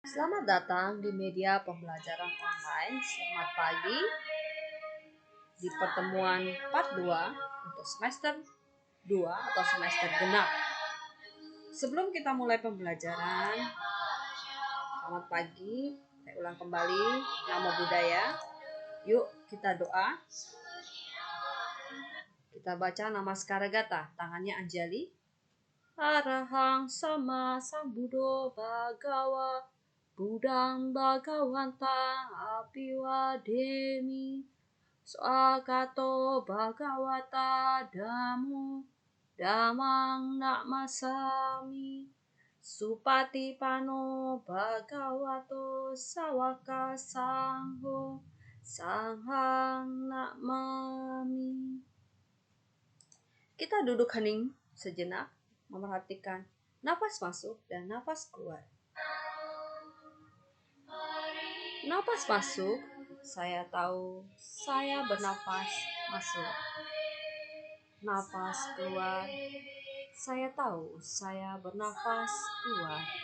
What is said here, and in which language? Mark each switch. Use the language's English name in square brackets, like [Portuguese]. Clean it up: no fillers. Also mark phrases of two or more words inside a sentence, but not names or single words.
[Indonesian] Selamat datang di media pembelajaran online. Selamat pagi di pertemuan part 2 untuk semester 2 atau semester genap. Sebelum kita mulai pembelajaran, selamat pagi. Saya ulang kembali, [Pali] Namo Buddhaya. [Indonesian] Yuk kita doa. Kita baca Namaskara Gatha, tangannya Anjali. [Pali] Arahang sama sambuddho bhagawa Buddhang bhagawanta apiwademi Swagato bhagawata dhammo dhammang namasami Supatipano bhagavato sawaka sangho sanghang namami. [Indonesian] Kita duduk hening sejenak, memerhatikan napas masuk dan napas keluar. Napas masuk, saya tahu saya bernafas masuk. Napas keluar, saya tahu saya bernafas keluar.